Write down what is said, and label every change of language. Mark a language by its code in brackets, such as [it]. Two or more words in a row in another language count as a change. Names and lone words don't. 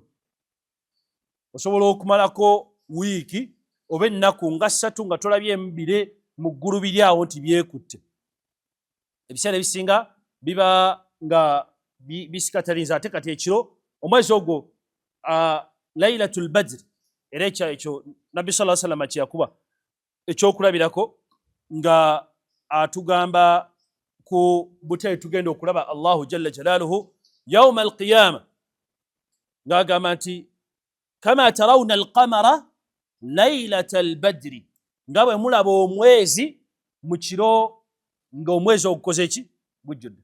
[lg] Osobola okumalako wiiki oba ennaku nga 3 nga tolabye bire mu ggulu biri awo nti byekutte. Ebiseera ebisinga biba nga bisikataliza ate kati ekiro omwezi ogwo Laylatul Badr era ekyo Nabbi [ar] صلى الله عليه وسلم [lg] kyeyakuba ekyokulabirako nga atugamba ku butale tugenda okulaba [ar] الله جل جلاله يوم القيامة [lg] ng'agamba nti [ar] كما ترون القمر ليلة البدر, [lg] nga bwe mulaba omwezi mu kiro ng'omwezi ogukoze eki gujjudde.